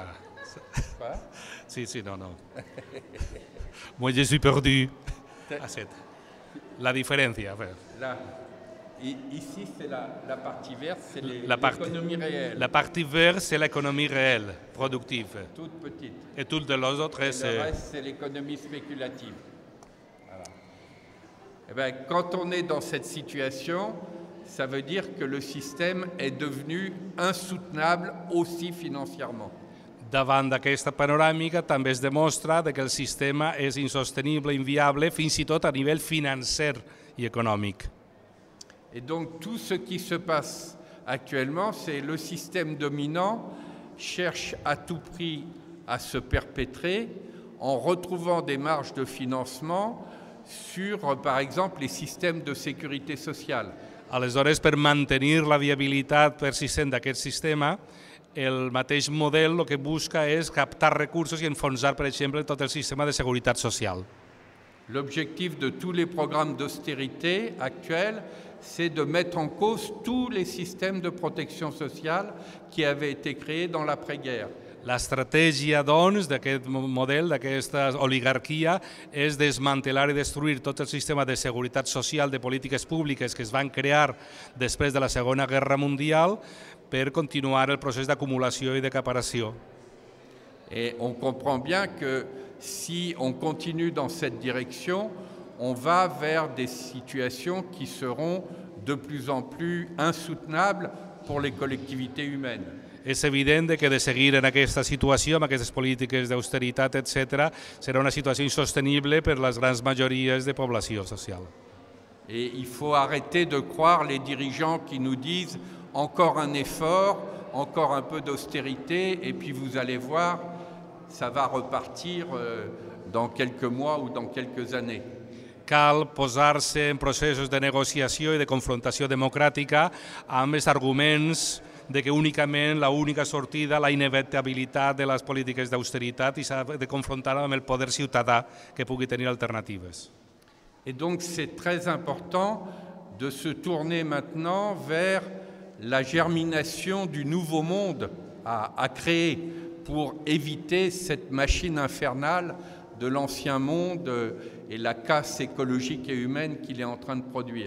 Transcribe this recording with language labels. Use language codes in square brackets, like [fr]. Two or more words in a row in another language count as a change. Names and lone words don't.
[fr] Quoi? [ca] Sí, no. [fr] Moi, je suis perdu. [ca] La diferència. [fr] Là. Et ici, c'est la partie verte, c'est l'économie réelle. La partie verte, c'est l'économie réelle, productive. Toute petite. Et tout de les autres, le reste, c'est l'économie spéculative. Voilà. Eh bien, quand on est dans cette situation, ça veut dire que le système est devenu insoutenable aussi financièrement. [ca] Davant d'aquesta panoràmica també es demostra que el sistema és insostenible, inviable, fins i tot a nivell financer i econòmic. [fr] Et donc tout ce qui se passe actuellement, c'est le système dominant cherche à tout prix à se perpétrer en retrouvant des marges de financement sur, par exemple, les systèmes de sécurité sociale. [ca] Aleshores, per mantenir la viabilitat persistent d'aquest sistema, el mateix model el que busca és captar recursos i enfonsar, per exemple, tot el sistema de seguretat social. [fr] L'objectif de tous les programmes d'austérité actuels, c'est de mettre en cause tous les systèmes de protection sociale qui avaient été créés dans l'après-guerre. [ca] L'estratègia, doncs, d'aquest model, d'aquesta oligarquia, és desmantelar i destruir tot el sistema de seguretat social, de polítiques públiques que es van crear després de la Segona Guerra Mundial per continuar el procés d'acumulació i d'acaparació. [fr] Et on comprend bien que si on continue dans cette direction, on va vers des situations qui seront de plus en plus insoutenables pour les collectivités humaines. [ca] És evident que de seguir en aquesta situació, amb aquestes polítiques d'austeritat, etc., serà una situació insostenible per les grans majories de població social. [fr] Et il faut arrêter de croire les dirigeants qui nous disent encore un effort, encore un peu d'austérité, et puis vous allez voir, ça va repartir dans quelques mois ou dans quelques années. [ca] cal posar-se en processos de negociació i de confrontació democràtica amb els arguments de que únicament l'única sortida, la inevitabilitat de les polítiques d'austeritat i s'ha de confrontar amb el poder ciutadà que pugui tenir alternatives. [fr] Et donc c'est très important de se tourner maintenant vers la germination du nouveau monde à créer pour éviter cette machine infernale de l'ancien monde et la casse écologique et humaine qu'il est en train de produire.